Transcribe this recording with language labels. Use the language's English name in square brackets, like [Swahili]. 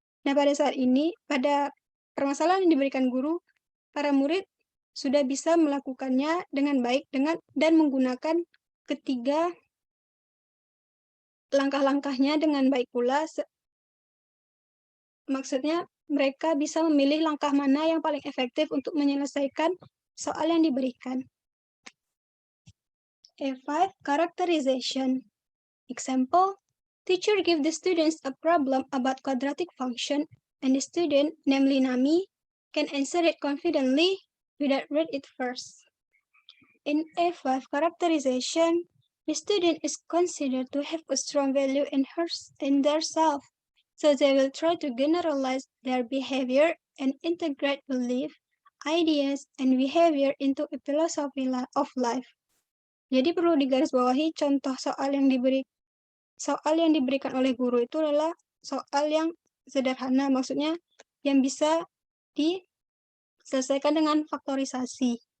[Indonesian] Nah, pada saat ini, pada permasalahan yang diberikan guru, para murid sudah bisa melakukannya dengan baik dan menggunakan ketiga langkah-langkahnya dengan baik pula. Maksudnya, mereka bisa memilih langkah mana yang paling efektif untuk menyelesaikan soal yang diberikan. [English] A5. Characterization. Example, teacher give the students a problem about quadratic function, and the student, namely Nami, can answer it confidently without read it first. In A5 characterization, the student is considered to have a strong value in their self, so they will try to generalize their behavior and integrate belief, ideas, and behavior into a philosophy of life. [Indonesian] Jadi perlu digarisbawahi contoh soal yang diberikan oleh guru itu adalah soal yang sederhana, maksudnya yang bisa diselesaikan dengan faktorisasi.